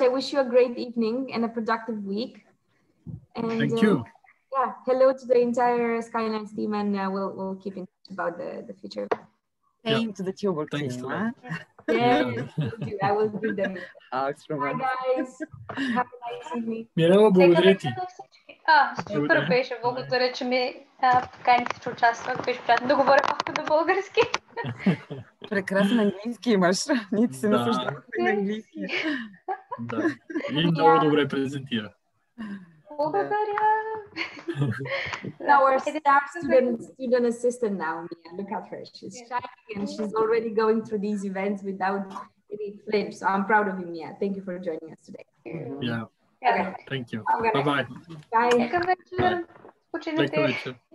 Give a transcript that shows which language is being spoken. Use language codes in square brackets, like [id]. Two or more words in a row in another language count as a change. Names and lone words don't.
[en] I wish you a great evening and a productive week. And, thank you. Yeah. Hello to the entire Skylines team, and we'll keep in touch about the future. Same to the Tilburg team. I will give them. Bye, guys. Have a nice evening. [bg] Мирела, благодаря ти. Супер беше. Благодаря, че ми поканихте, че участвах. Беше приятно да говоря малко на български. Прекрасен английски имаш. Ние ти се наслаждавахме на английски. Да. И много добре презентира. Благодаря. [en] Our staff student assistant now, Mia. Look at her. She's shy and she's already going through these events without any flinch. So I'm proud of you, Mia. Thank you for joining us today. Yeah. Okay. Thank you. Bye-bye. Bye. [bg] Лека вечер. Починете.